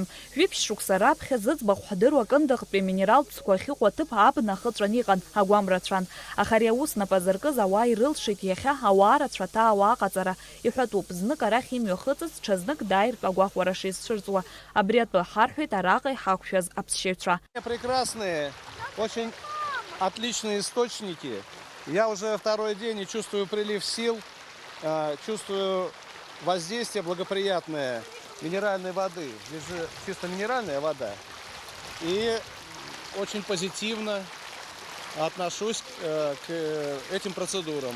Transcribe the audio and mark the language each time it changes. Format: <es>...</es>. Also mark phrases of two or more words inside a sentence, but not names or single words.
<ab>Жәиԥшь шықәса раԥхьа зыӡбахә ҳдыруа Кындыхтәи аминералтә ҵқәа ахьыҟоу аҭыԥ абна ахыҵәан иҟан, агәам рацәан. Аха ари аус нап азыркыз ауаа ирылшеит иахьа ауаа рацәа аҭаауа аҟаҵара. Иҳәатәуп, знык арахь имҩахыҵыз, ҽазнык дааиртә агәаҟуара шизцәырҵуа. Абри атәы ҳарҳәеит араҟа иҳақәшәаз аԥсшьаҩцәа.</ab> <ru>Прекрасные, очень отличные источники. Я уже второй день и чувствую прилив сил, чувствую воздействие благоприятное минеральной воды. Здесь же чисто минеральная вода. И очень позитивно отношусь к этим процедурам.</ru>